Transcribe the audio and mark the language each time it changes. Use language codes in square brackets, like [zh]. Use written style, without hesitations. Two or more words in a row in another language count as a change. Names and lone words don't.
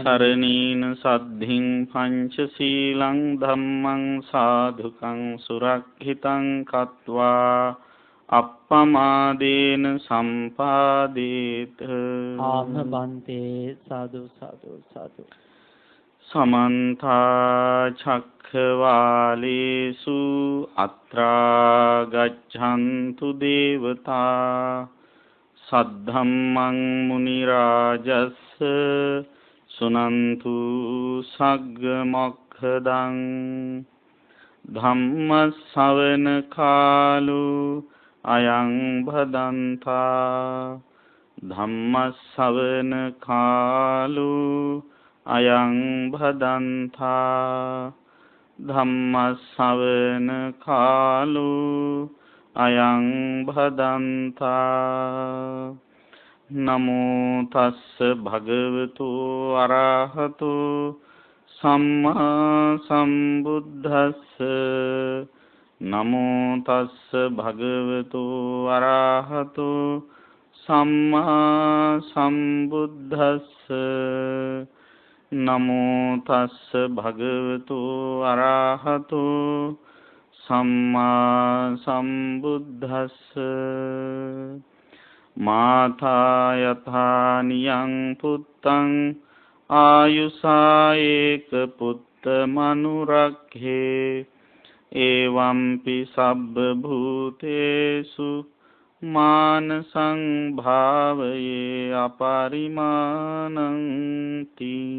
[pi] සරණීන සද්ධින් පංචශීලං ධම්මං සාධුකං සුරක්ෂිතං කତ୍වා අප්පමාදේන සම්පාදේත. [si] ආම බන්තේ. සාදු සාදු සාදු. [pi] සමන්ත චක්ඛවාලේසු අත්‍රා ගච්ඡන්තු දේවතා සද්ධම්මං මුනි රාජස්ස සුනන්තු සග්ග මොක්ඛදං ධම්ම ශ්‍රවණ කාලෝ අයං භදන්තා. ධම්ම ශ්‍රවණ කාලෝ අයං භදන්තා. ධම්ම ශ්‍රවණ කාලෝ අයං භදන්තා. නමෝ තස්ස භගවතු අරහතෝ සම්මා සම්බුද්දස්ස. නමෝ තස්ස භගවතු අරහතු සම්මා සම්බුද්දස්ස නමෝ තස්ස භගවතු අරහතු සම්මා සම්බුද්දස්ස මාතා යථා නියං පුත්තං ආයුසා ඒක පුත්ත මනුරක්ඛේ එවම්පි සබ්බ භූතේසු මානසං භාවයේ අපරිමාණංති.